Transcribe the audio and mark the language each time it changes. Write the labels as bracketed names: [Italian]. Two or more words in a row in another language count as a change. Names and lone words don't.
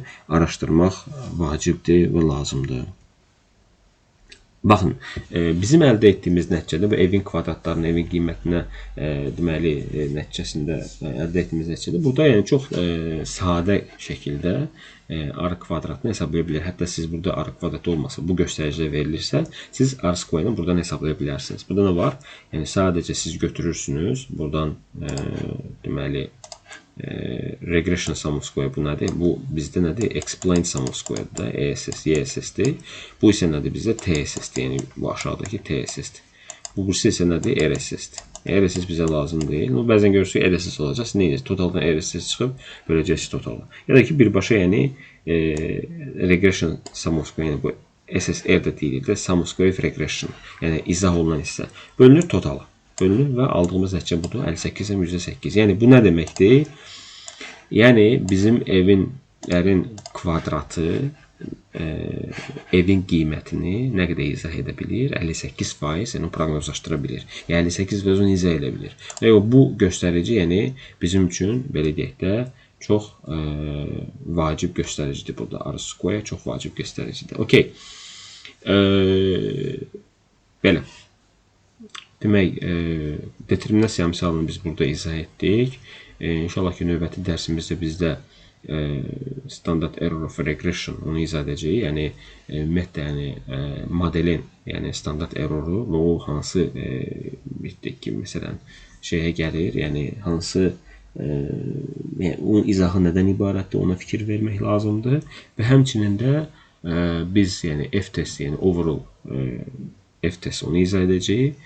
[Azerbaijani] Araşdırmaq vacibdir və lazımdır. Baxın, bizim əldə etdiyimiz nəticədə bu evin kvadratlarının, evin qiymətinə deməli nəticəsində əldə etdiyimiz nəticədə burada yəni çox sadə şəkildə R kvadratını hesablaya bilər. Hətta siz burada R kvadratı olmasa, bu göstəricidə verilirsə, siz [English] R square- [Azerbaijani] ını buradan hesablaya bilərsiniz. Burada nə var? Yəni sadəcə siz götürürsünüz, buradan deməli [English] regression sum of square [Azerbaijani] bu nədir? Bu bizdə nədir? [English] Explained sum of square [Azerbaijani] da ESS, YSS-dir. Bu isə nədir bizdə? TSS-dir. Yəni bu aşağıdakı TSS-dir. Bu isə nədir? RSS-dir. RSS bizə lazım deyil. Bəzən görürsünüz RSS olacaq. Siz nə edirsiniz? Totaldan RSS çıxıb böləcəksiniz totaldan. Ya da ki birbaşa yəni [English] regression sum of square, [Azerbaijani] yəni bu SSR də deyilir də [English] sum of square regression. [Azerbaijani] Yəni izah olunan hissə bölünür totala. Bölünür və aldığımız nəticə budur. 58-ə %8. Yəni bu nə deməkdir? Yəni bizim evinlərin kvadratı evin qiymətini nə qədər izah edə bilir? 58%, yəni proqnozlaşdıra bilir. Yəni 58% onu izah edə bilir. Bu göstərici, yəni bizim üçün belə deyək də çox vacib göstəricidir burada. R-square çox vacib göstəricidir. Okay. Belə. Demək, determinasiya əmsalını biz burada izah etdik. İnşallah ki, növbəti dərsimizdə bizdə [English] standard error of regression [Azerbaijani] onu izah edəcəyik. Yəni, ümumiyyətlə, yəni, modelin, yəni standart erroru və o hansı, bitdik ki, məsələn, şeyə gəlir, yəni, hansı, onun izahı nədən ibarətdir, ona fikir vermək lazımdır. Və həmçinin də biz, yəni, F-test, yəni, [English] overall F-test [Azerbaijani] onu izah edəcəyik.